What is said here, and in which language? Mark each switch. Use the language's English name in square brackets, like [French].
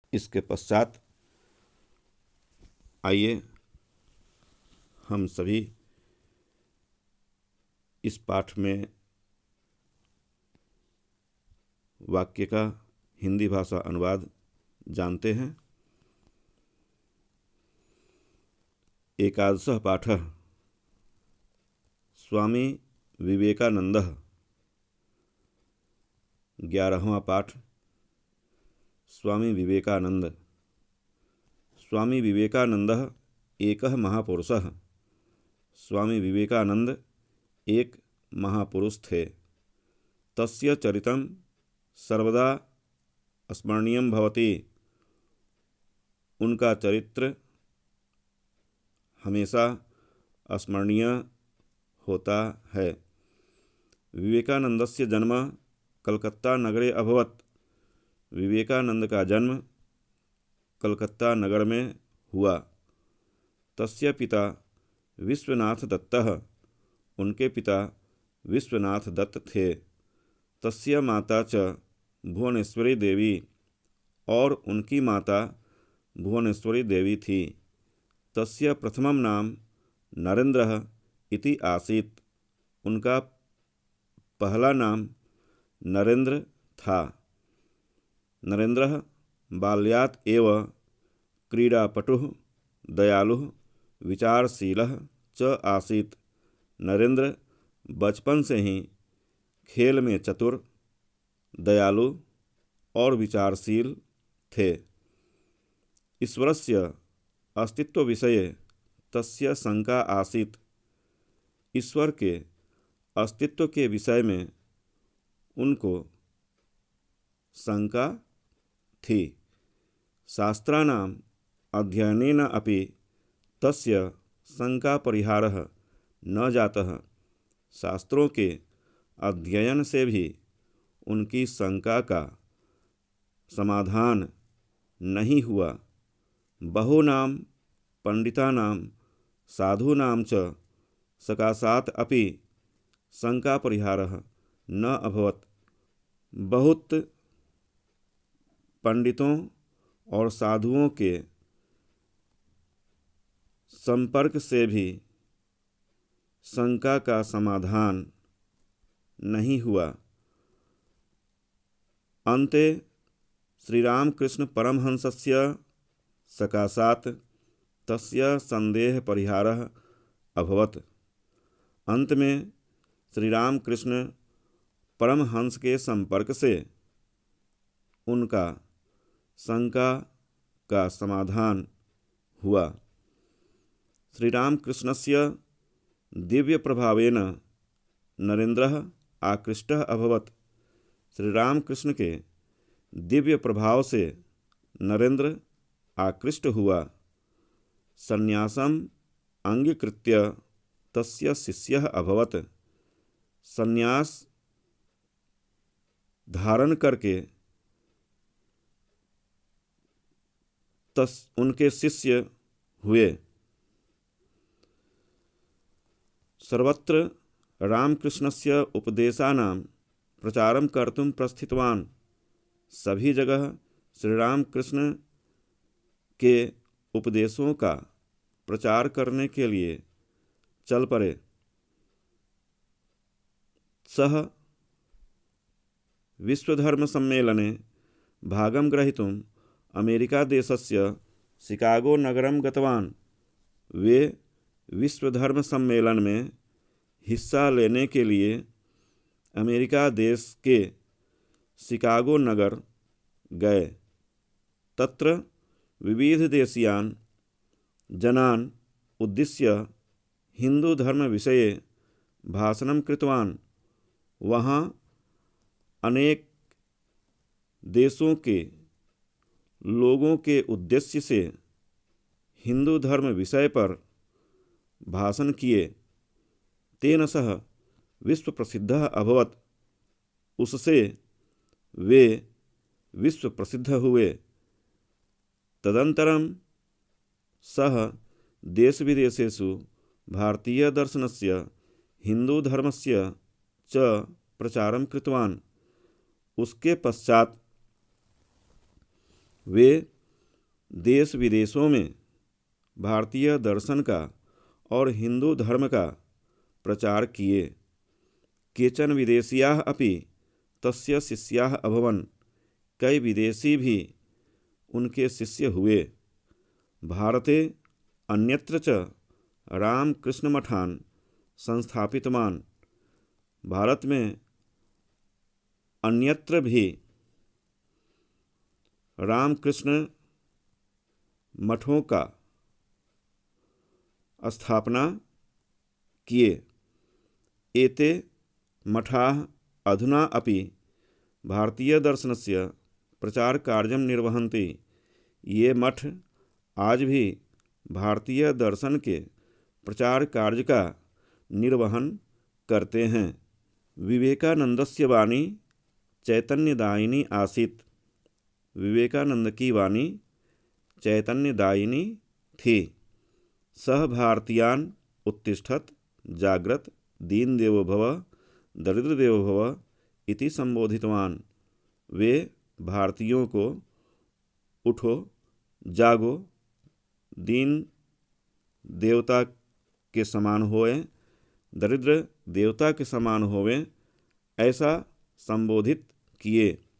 [Hindi] इसके पश्चात आइए हम सभी इस पाठ में वाक्य का हिंदी भाषा अनुवाद जानते हैं। [Sanskrit] एकादशः पाठः स्वामी विवेकानंदः। [Hindi] 11वां पाठ स्वामी विवेकानंद। [Sanskrit] स्वामी विवेकानंदः एकः महापुरुषः। [Hindi] स्वामी विवेकानंद एक महापुरुष थे। [Sanskrit] तस्य चरितं सर्वदा स्मरणीयं भवति। [Hindi] उनका चरित्र हमेशा स्मरणीय होता है। [Sanskrit] विवेकानंदस्य जन्म कलकत्ता नगरे अभवत्। [Hindi] विवेकानंद का जन्म कलकत्ता नगर में हुआ। [Sanskrit] तस्य पिता विश्वनाथ दत्तः। [Hindi] उनके पिता विश्वनाथ दत्त थे। [Sanskrit] तस्य माता च भुवनेश्वरी देवी [Hindi] और उनकी माता भुवनेश्वरी देवी थी। [Sanskrit] तस्य प्रथमं नाम नरेंद्रः इति आसीत्। [Hindi] उनका पहला नाम नरेंद्र था। [Sanskrit] नरेंद्रः बाल्यात् एव क्रीडापटुः, दयालुः, विचारशीलः च आसीत्। [Hindi] नरेंद्र बचपन से ही खेल में चतुर, दयालु और विचारशील थे। [Sanskrit] ईश्वरस्य अस्तित्व विषये तस्य शंका आसीत्। [Hindi] ईश्वर के अस्तित्व के विषय में उनको शंका थी। [Sanskrit] शास्त्राणाम् अध्ययनेन अपि तस्य शंका परिहारः न जातः। [Hindi] शास्त्रों के अध्ययन से भी उनकी शंका का समाधान नहीं हुआ। [Sanskrit] बहूनां पंडितानां साधूनां च सकाशात् अपि शंका परिहारः न अभवत्। [Hindi] बहुत पंडितों और साधुओं के संपर्क से भी शंका का समाधान नहीं हुआ। [Sanskrit] अन्ते श्रीरामकृष्ण परमहंसस्य सकाशात् तस्य संदेह परिहारः अभवत्। [Hindi] अंत में श्रीरामकृष्ण परमहंस के संपर्क से उनका शंका का समाधान हुआ। [Sanskrit] श्रीरामकृष्णस्य दिव्य प्रभावेन नरेंद्रः आकृष्टः अभवत्। [Hindi] श्रीरामकृष्ण के दिव्य प्रभाव से नरेंद्र आकृष्ट हुआ। [Sanskrit] संन्यासम अंगीकृत्य तस्य शिष्यः अभवत्। [Hindi] संन्यास धारण करके उनके शिष्य हुए। [Sanskrit] सर्वत्र रामकृष्णस्य उपदेशानां प्रचारं कर्तुं प्रस्थितवान्। [Hindi] सभी जगह श्री रामकृष्ण के उपदेशों का प्रचार करने के लिए चल पड़े। [Sanskrit] सः विश्वधर्मसम्मेलने भागं ग्रहीतुम् अमेरिकादेशस्य शिकागो नगरं गतवान्। [Hindi] वे विश्वधर्मसम्मेलन में हिस्सा लेने के लिए अमेरिका देश के शिकागो नगर गए। [Sanskrit] तत्र विविधदेशीयान् जनान् उद्दिश्य हिन्दूधर्मविषये भाषणं कृतवान्। [Hindi] वहाँ अनेक देशों के लोगों के उद्देश्य से हिंदू धर्म विषय पर भाषण किए। [Sanskrit] तेन सह विश्व प्रसिद्धः अभवत्। [Hindi] उससे वे विश्व प्रसिद्ध हुए। [Sanskrit] तदनन्तरं सः देश विदेशेषु भारतीय दर्शनस्य हिंदू धर्मस्य च प्रचारं कृतवान्। [Hindi] उसके पश्चात वे देश विदेशों में भारतीय दर्शन का और हिंदू धर्म का प्रचार किए। [Sanskrit] केचन विदेशीयाः अपि तस्य शिष्याः अभवन्। [Hindi] कई विदेशी भी उनके शिष्य हुए। [Sanskrit] भारते अन्यत्र च रामकृष्णमठान् संस्थापितवान्। [Hindi] भारत में अन्यत्र भी रामकृष्ण मठों का स्थापना किए। [Sanskrit] एते मठाः अधुना अपि भारतीय दर्शनस्य प्रचारकार्यं निर्वहन्ति। [Hindi] ये मठ आज भी भारतीय दर्शन के प्रचार कार्य का निर्वहन करते हैं। [Sanskrit] विवेकानंदस्य वाणी चैतन्यदायिनी आसीत्। [Hindi] विवेकानंद की वाणी चैतन्यदायिनी थी। [Sanskrit] सः भारतीयान् उत्तिष्ठत् जाग्रत् दीन देवो भव दरिद्र देवो भव इति संबोधितवान्। [Hindi] वे भारतीयों को उठो, जागो, दीन देवता के समान होए, दरिद्र देवता के समान होवे, ऐसा संबोधित किए।